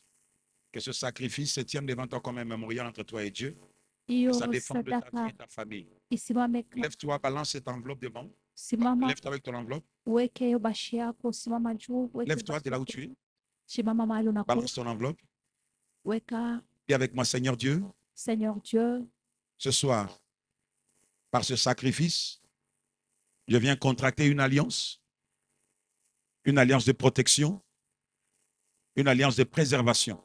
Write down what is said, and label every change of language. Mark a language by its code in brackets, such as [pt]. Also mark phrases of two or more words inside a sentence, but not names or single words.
[fr] Que ce sacrifice se tienne devant toi comme un mémorial entre toi et Dieu. [sw] Hiyo [fr] Ça dépend de ta vie [sw] sadaka [fr] et ta famille. [sw] isimame. [fr] Lève-toi, balance cette enveloppe devant. [sw] Simama, [fr] Lève-toi avec ton enveloppe. [sw] uweke hiyo bashi yako. Simama juu, weke [fr] Lève-toi [sw] bashi [fr] de là où [sw] yako. [fr] tu es. [sw] Simama mahali unakuwa. [fr] Balance ton enveloppe. [sw] Weka, [fr] Dis avec moi, Seigneur Dieu, Seigneur Dieu, ce soir, par ce sacrifice, je viens contracter une alliance de protection, une alliance de préservation.